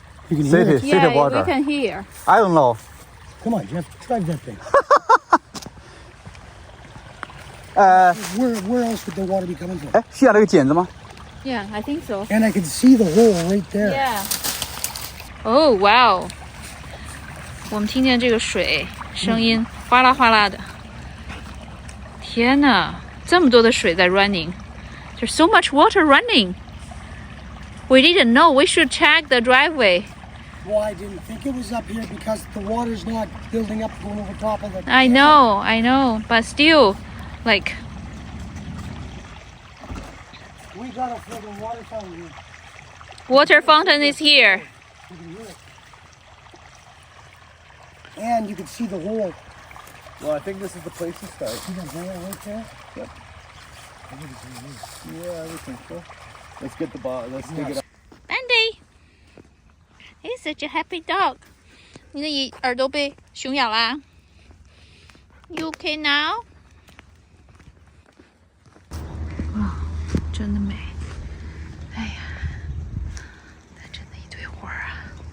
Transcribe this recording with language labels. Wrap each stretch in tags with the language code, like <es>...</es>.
<en>You can hear it. city Yeah, water. we can hear. I don't know. Come on, Jeff. Drive that thing. Where else would the water be coming from?</en> <zh>哎，需要那个剪子吗？</zh> <en>Yeah, I think so. And I can see the hole right there. Yeah. Oh wow.</en> <zh>我们听见这个水声音哗啦哗啦的。天哪，这么多的水在 running.</zh> <en>There's so much water running. We didn't know. We should check the driveway. Well, I didn't think it was up here because the water's not building up going over top of the... I know. But still, like, We got a friggin' water fountain here. water fountain is here. You can hear it. And you can see the hole. Well, I think this is the place to start. See the hole right there? Yeah, I think so. Let's get the ball. Let's dig it up. Andy, he's such a happy dog.</en> <zh>你的耳朵被熊咬啦 ？</zh> <en>You okay now?</en> <zh>哇，真的美！哎呀，它真的一堆花啊！</zh>